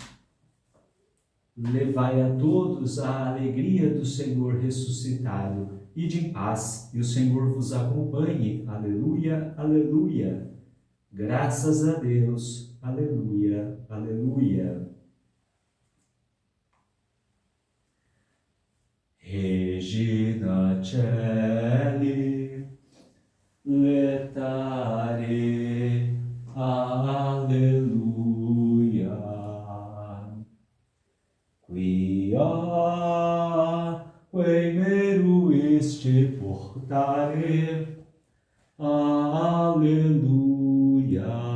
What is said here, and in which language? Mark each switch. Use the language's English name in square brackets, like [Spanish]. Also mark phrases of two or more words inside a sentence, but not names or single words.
[Portuguese] Levai a todos a alegria do Senhor ressuscitado, ide em paz, e o Senhor vos acompanhe. Aleluia, aleluia. Graças a Deus. Aleluia, aleluia. [Latin] Regina Caeli, letare, aleluia. Quia meruiste portare, aleluia.